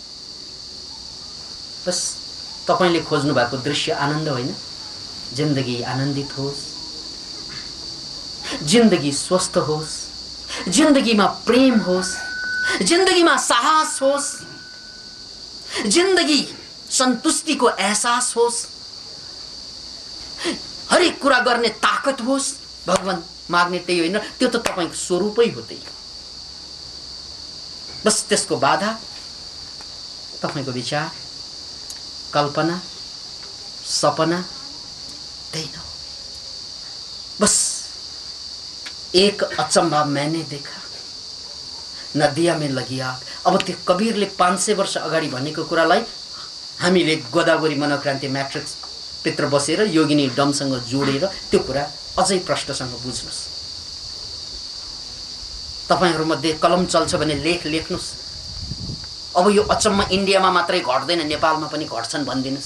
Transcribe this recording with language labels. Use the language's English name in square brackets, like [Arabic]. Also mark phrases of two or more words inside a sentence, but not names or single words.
[Nepali] बस तपाईँले खोज्नु भएको दृश्य आनन्द होइन, जिन्दगी आनन्दित होस्, जिन्दगी स्वस्थ होस्, जिन्दगीमा प्रेम होस्, जिन्दगीमा साहस होस्, जिन्दगी सन्तुष्टिको एहसास होस्, हरेक कुरा गर्ने ताकत होस्। भगवान माग्ने त्यही होइन, त्यो त तपाईको स्वरूपै हो त्यही। बस त्यसको बाधा तपाईको विचार, कल्पना, सपना त्यही न हो। [Hindi] बस एक अचम्भा मैंने देखा, नदिया में लगी आग। [Nepali] अब त्यो कबीरले 500 वर्ष अगाडि भनेको कुरालाई हामीले गोदावरी मनोक्रान्ति म्याट्रिक्स भित्र बसेर योगिनी डमसँग जोडेर त्यो कुरा अझै प्रष्टसँग बुझ्नुस्। तपाईहरुमध्ये कलम चल्छ भने लेख लेख्नुस्। अब यो अचम्म इन्डियामा मात्रै घट्दैन, नेपालमा पनि घट्छन् भन्दिनुस्।